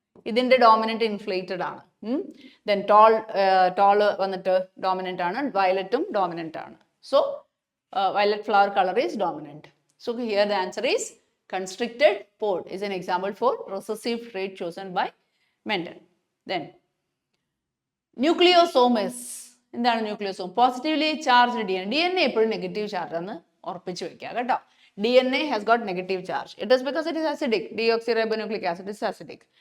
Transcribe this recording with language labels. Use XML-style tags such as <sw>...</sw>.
<ml>ഇതിൻ്റെ dominant inflated ആണ്. Then toll വന്നിട്ട് ഡോമിനൻ്റ് ആണ്, വയലറ്റും ഡോമിനൻ്റ് ആണ്.</ml> <en>So violet flower color is dominant. So here the answer is constricted port is an example for recessive trait chosen by Mendel. Then nucleosome is</en> <ml>എന്താണ് ന്യൂക്ലിയോസോം? Positively charge D N എപ്പോഴും negative charge ആണ് ഉറപ്പിച്ച് വെക്കുക കേട്ടോ.</ml> <en>DNA has got negative charge. It is because it is acidic. Deoxyribonucleic acid is acidic.</en>